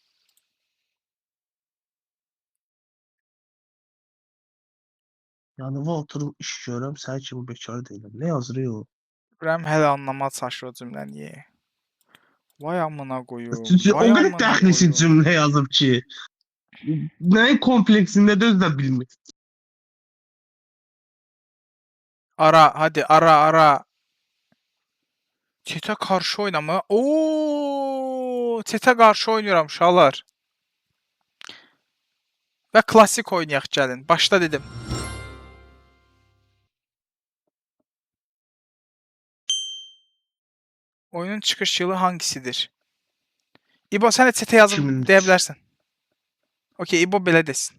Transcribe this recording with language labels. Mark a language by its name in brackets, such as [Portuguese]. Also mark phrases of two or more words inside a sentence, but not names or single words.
[Azerbaijani] Yanıma oturup iş görürəm, sən kimi bekar deyiləm. Nə yazır o? İbrahim hələ anlamaya çalışır o cümləni. Vay amına qoyum. O qədər dəxlisi cümlə yazıb ki. Nəyin kompleksində də özü də bilmir. [Turkish] Ara, hadi ara. Chat'e karşı oynama. Oo, chat'e karşı oynuyorum uşaqlar. [Azerbaijani] və klassik oynayaq gəlin. Başda dedim. [Turkish] Oyunun çıxış yılı hangisidir? [Azerbaijani] İbo sən də chatə yazıb 2003. deyə bilərsən. Okey, İbo belə desin.